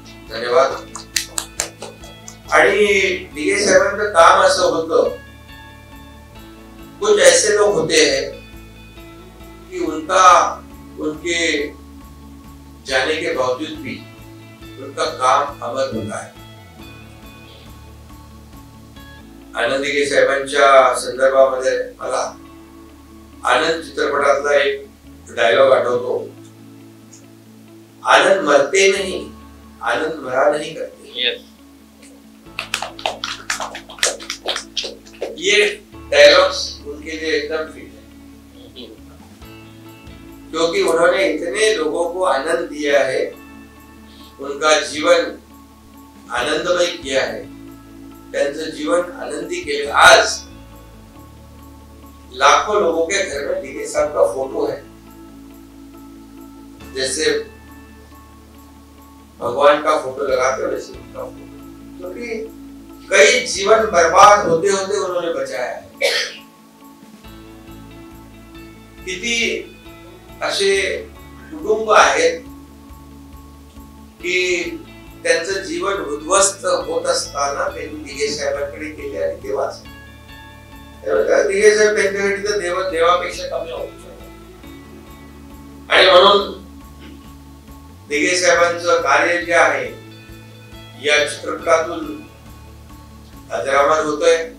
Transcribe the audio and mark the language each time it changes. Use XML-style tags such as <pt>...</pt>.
<mr>धन्यवाद. आणि दिघे साहेबांचं काम असं होतं,</mr> <hi>कुछ ऐसे लोग होते हैं कि उनके जाने के बावजूद भी उनका काम अमर होता है.</hi> <mr>आनंद दिघे साहेबांच्या संदर्भामध्ये मला आनंद चित्रपटातला एक डायलॉग आठवतो.</mr> <hi>आनंद मरते नहीं, आनंद मरा नहीं करते. ये डायलॉग्स उनके लिए एकदम फिट है, क्योंकि उन्होंने इतने लोगों को आनंद दिया है, उनका जीवन आनंदमय किया है,</hi> <mr>त्यांचं जीवन आनंदी केलं.</mr> <hi>आज लाखों लोगों के घर में दिघे साहब का फोटो है. जैसे भगवान का फोटो लगाते हो वैसे उनका फोटो, क्योंकि कई जीवन बर्बाद होते होते उन्होंने बचाया है.</hi> <mr>किती असे कुटुंब आहेत की त्यांचं जीवन उद्ध्वस्त होत असताना त्यांनी दिघे साहेबांकडे गेले आणि ते वाचले. दिघे साहेब त्यांच्यासाठी तर देवापेक्षा कमी होऊ शकतो. आणि म्हणून दिघे साहेबांचं कार्य जे आहे या चित्रपटातून अजरामर होतोय.</mr>